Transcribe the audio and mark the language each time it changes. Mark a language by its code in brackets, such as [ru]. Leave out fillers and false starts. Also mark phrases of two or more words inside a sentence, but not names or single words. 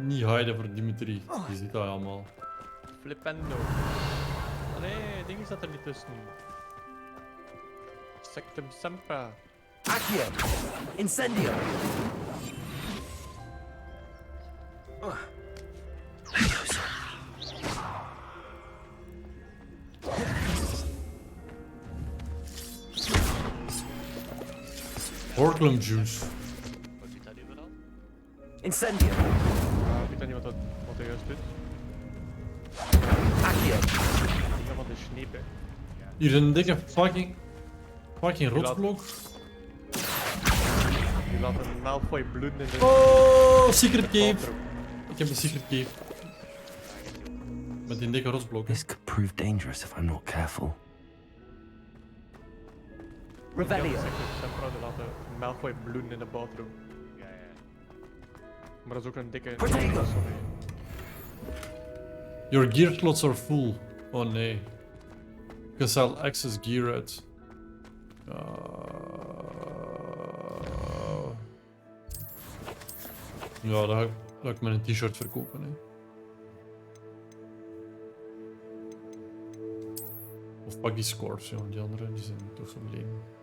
[nl] Niet hiden voor Dimitri. Je ziet dat allemaal. Flippendo. Allee, ding zat er niet tussen. Sectum Sempra. Accio. Incendio. Horklum juice. Incendio. Ja, ik weet niet wat hij juist doet. Accio. Ja, wat is sneep, Hier een dikke fucking rotsblok. Die laat een Malfoy bloeden in de... Oh, [en] secret cave. [nl] Ik heb een [en] secret cave. [nl] Met die dikke rotsblok. [en] This could prove dangerous if I'm not careful. [nl] Revelio. Sempra die laat een Malfoy bloeden in de bathroom. Maar dat is ook een dikke... Protego. [en] Your gear slots are full. [nl] Oh nee. [en] Because I'll access gear uit. [nl] Ja, dat ga ik met een t-shirt verkopen. Hè. Of pak die scarves, ja, die andere die zijn toch zo lelijk.